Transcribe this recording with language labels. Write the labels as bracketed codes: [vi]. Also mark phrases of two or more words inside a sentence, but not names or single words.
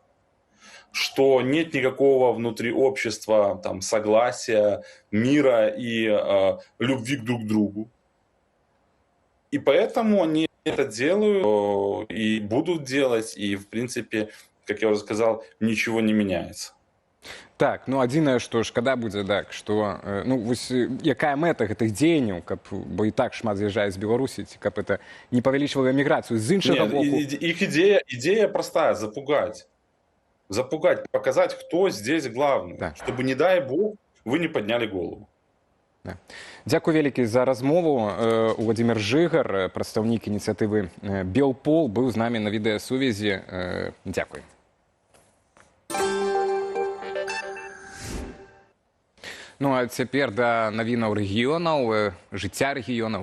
[ru] Что нет никакого внутри общества согласия, мира и любви друг к другу. И поэтому они это делают и будут делать, и, в принципе, как я уже сказал, ничего не меняется. Так, [be] ну адзінае, што шкада будзе так, што ну вось якая мэта гэтых дзеянняў, каб бо і так шмат з'язджае з Беларусі, ці каб это не павялічвала эміграцыю з іншага боку. [ru] Их идея простая: запугать, показать, кто здесь главный, да. Чтобы, не дай бог, вы не подняли голову. Да. [be] Дзякуй вялікі за размову. Владимир Жыгар, прадстаўнік ініцыятывы Белпол, быў з намі на відэасувязі. Дзякуй. Ну а цяпер да навінаў рэгіёнаў, жыцця рэгіёнаў.